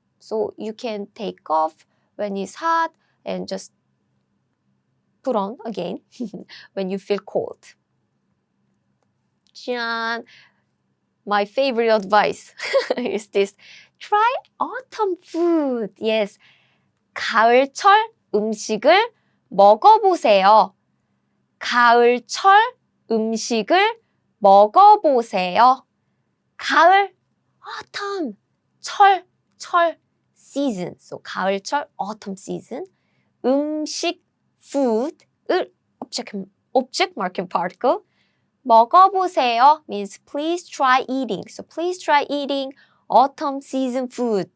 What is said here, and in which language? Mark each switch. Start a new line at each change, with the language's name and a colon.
English: So you can take off when it's hot and just put on again when you feel cold. 짠! My favorite advice is this. Try autumn food. Yes.
Korean: 가을철 음식을 먹어보세요. 가을철 음식을 먹어보세요. 가을, autumn, 철, season.
English: So 가을철, autumn season. 음식, food을 object marking particle. 먹어보세요 means please try eating. So please try eating autumn season food.